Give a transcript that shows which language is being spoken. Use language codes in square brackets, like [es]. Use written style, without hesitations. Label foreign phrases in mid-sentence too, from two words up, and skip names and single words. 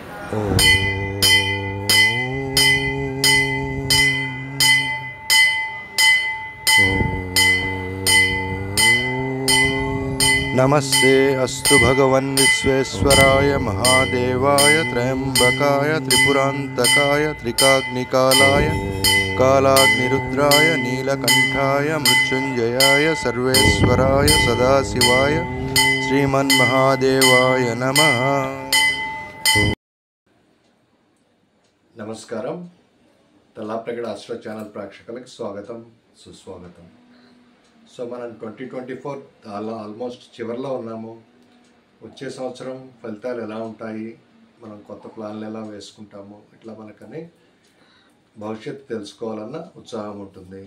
[sa] नमस्ते अस्तु भगवन् विश्वेश्वराय महादेवाय त्र्यंबकाय त्रिपुरांतकाय त्रिकाग्निकालाय कालाग्निरुद्राय नीलकंठाय मृत्युंजयाय सर्वेश्वराय सदाशिवाय श्रीमन्महादेवाय नमः। [te] నమస్కారం. తలాప్రగడ ఆస్ట్రో ఛానల్ ప్రేక్షకులకు స్వాగతం, సుస్వాగతం. సో మనం 2024 ఆల్మోస్ట్ చివరిలో ఉన్నాము. వచ్చే సంవత్సరం ఫలితాలు ఎలా ఉంటాయి, మనం కొత్త ప్లాన్లు ఎలా వేసుకుంటాము, ఇట్లా మనకని భవిష్యత్తు తెలుసుకోవాలన్న ఉత్సాహం ఉంటుంది.